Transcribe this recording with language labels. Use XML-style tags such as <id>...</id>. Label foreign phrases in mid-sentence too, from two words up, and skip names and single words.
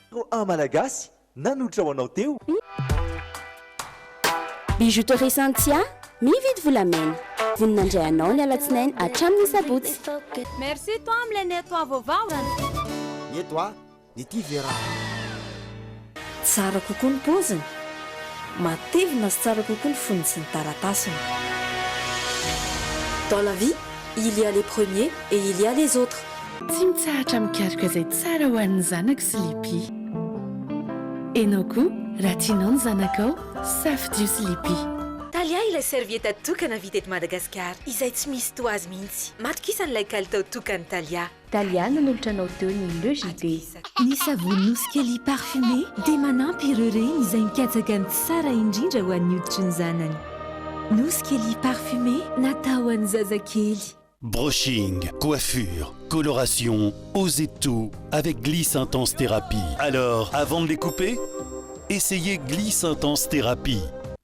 <mg>un malagasy nanotra ho anao teo. Bijouterie Santia mividy volamena voninandray anao ny alatsinainy hatramin'ny sabotsy.</mg> <fr>Merci toi</fr> <mg>amilay nettoa vaovao. Nettoa ny ty vera. Tsara kokoa ny paoziny, matevina sy tsara kokoa ny foniny sy ny taratasiny.</mg> <fr>Dans la vie, il y a les premiers et il y a les autres.</fr> <mg>Tsy mitsahatra mikaroka izay tsara ho an'ny zanaka Sleepy. Enao koa raha tianao ny zanakao safidio Sleepy. Talia ilay servieta tokana vita eto Madagasikara izay tsy misy toazy mihitsy. Matokisa n'ilay kalitao tokany Talia. Talia nanolotra anao teo ny Le JB. Ny savony Nouskelly parfumé dia manampy ireo reny izay mikatsaka ny tsara indrindra ho an'ny hoditry ny zanany. Nouskelly parfumé natao ho an'ny zazakely.</mg> <fr>Brushing, coiffure, coloration, osez tout avec Gliss Intense Thérapie. Alors, avant de les couper, essayez Gliss Intense Thérapie.</fr>